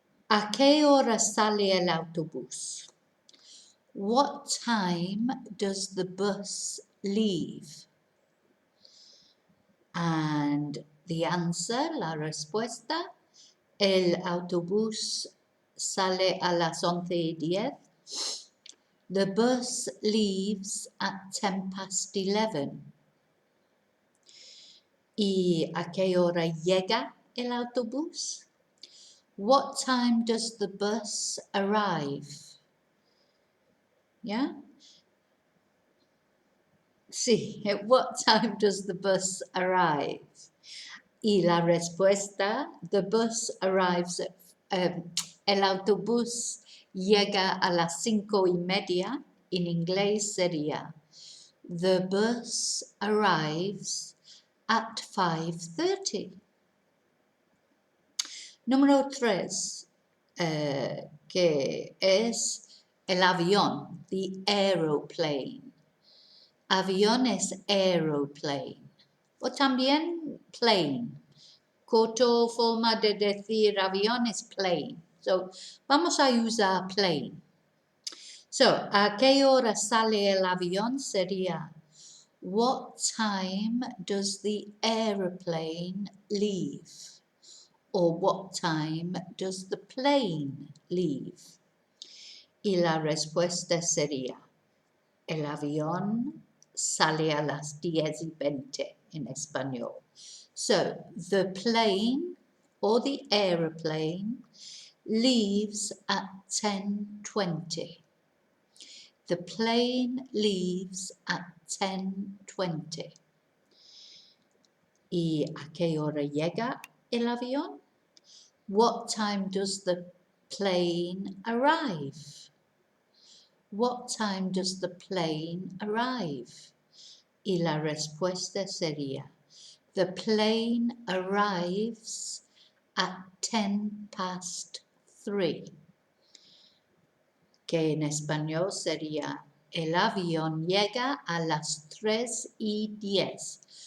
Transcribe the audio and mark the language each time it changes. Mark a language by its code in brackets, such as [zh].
[es] ¿A qué hora sale el autobús? [en] What time does the bus leave? And the answer, [es] la respuesta, el autobús sale a las 11:10. [en] The bus leaves at 11:10. [es] ¿Y a qué hora llega el autobús? [en] What time does the bus arrive? Yeah? Sí, at what time does the bus arrive? [es] Y la respuesta, [en] the bus arrives at, [es] el autobús llega a las 5:30. En inglés sería, [en] the bus arrives at 5:30. [es] Número 3, que es el avión, [en] the aeroplane. [es] Avión es aeroplane. O también plane. Corto forma de decir avión es plane. So, vamos a usar plane. So, ¿a qué hora sale el avión? Sería, [en] what time does the aeroplane leave? Or what time does the plane leave? [es] Y la respuesta sería, el avión sale a las 10:20 en español. [en] So, the plane or the aeroplane leaves at 10:20. The plane leaves at 10:20. [es] ¿Y a qué hora llega el avión? [en] What time does the plane arrive? What time does the plane arrive? [es] Y la respuesta sería, [en] the plane arrives at 3:10. [es] Que en español sería, el avión llega a las 3:10.